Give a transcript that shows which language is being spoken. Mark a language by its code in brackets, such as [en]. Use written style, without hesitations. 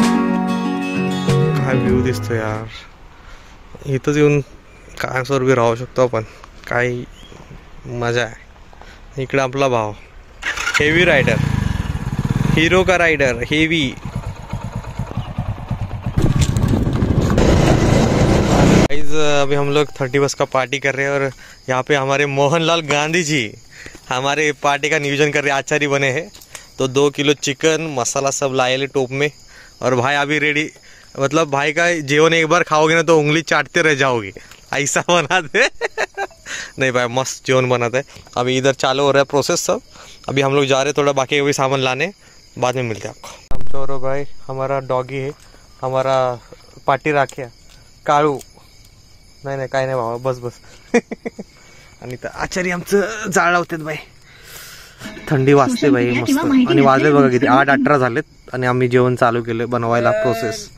[mr] View दिसतो यार. इथंच येऊन कायमस्वरूपी राहू शकतो आपण. काही मजा आहे. इकडे आपला भाव हेवी राइडर, [hi] हीरो का राइडर हेवी. गाइस अभी हम लोग 30 बस का पार्टी कर रहे हैं, और यहाँ पे हमारे मोहनलाल गांधी जी हमारे पार्टी का नियोजन कर रहे हैं. आचार्य बने हैं, तो 2 किलो चिकन मसाला सब लाए टोप में. और भाई अभी रेडी, मतलब भाई का जेवन एक बार खाओगे ना तो उंगली चाटते रह जाओगे, ऐसा बनाते. नहीं भाई मस्त जेवन बनाते हैं. अभी इधर चालू हो रहा है प्रोसेस सब. अभी हम लोग जा रहे हैं थोड़ा बाकी कोई सामान लाने, बाद में मिलते हैं आपको. [mr] आमच्यावर [hi] भाई हमारा डॉगी है, हमारा पाटी राख्या काळू. [mr] नाही नाही काय नाही बाबा, बस बस. आणि तर आचार्य आमचं जाळ लावतात बाई. थंडी वाजते बाई मस्त. आणि वाजले बघा किती, 8:18 झालेत आणि आम्ही जेवण चालू केलं बनवायला प्रोसेस.